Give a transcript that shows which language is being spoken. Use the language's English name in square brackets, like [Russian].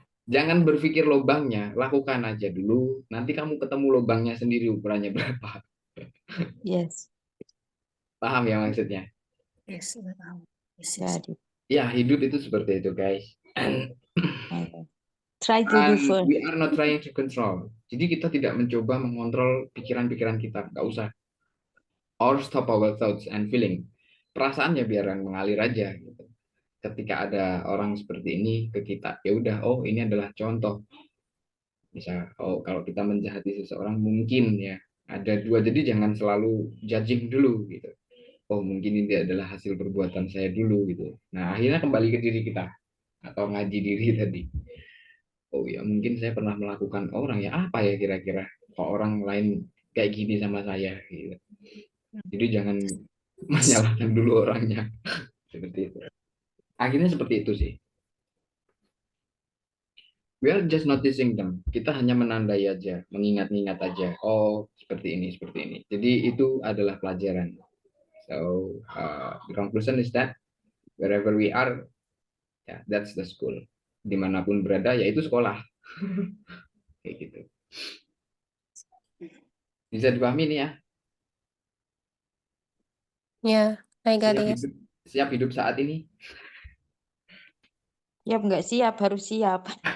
[Indonesian] Jangan berpikir lubangnya, lakukan aja dulu. Nanti kamu ketemu lubangnya sendiri ukurannya berapa. [English] Yes. [Indonesian] Paham ya maksudnya? [English] Yes, [Indonesian] paham. [English] Yes, yes. Got it. [Indonesian] Ya, hidup itu seperti itu, guys. [English] Okay. Try to do And first. we are not trying to control. [Indonesian] Jadi kita tidak mencoba mengontrol pikiran-pikiran kita. Nggak usah. [English] Or stop our thoughts and feeling. [Indonesian] Perasaannya biarkan mengalir aja. Gitu. Ketika ada orang seperti ini ke kita, ya udah, oh ini adalah contoh. Bisa, oh kalau kita menjahati seseorang mungkin ya ada dua. Jadi jangan selalu judging dulu gitu. Oh mungkin ini adalah hasil perbuatan saya dulu gitu. Nah akhirnya kembali ke diri kita atau ngaji diri tadi. Oh ya mungkin saya pernah melakukan orang ya apa ya kira-kira kok orang lain kayak gini sama saya gitu. Jadi jangan menyalahkan dulu orangnya seperti itu. Akhirnya seperti itu sih. [English] We are just noticing them. [Indonesian] Kita hanya menandai aja, mengingat-ingat aja. Oh seperti ini, seperti ini. Jadi itu adalah pelajaran. [English] So the conclusion is that wherever we are, yeah, that's the school. [Indonesian] Dimanapun berada, yaitu sekolah. Kayak gitu. Bisa dipahami nih ya? [English] Yeah, I got [Indonesian] Siap [English] it. [Indonesian] hidup, siap hidup saat ini? Siap nggak siap, harus siap.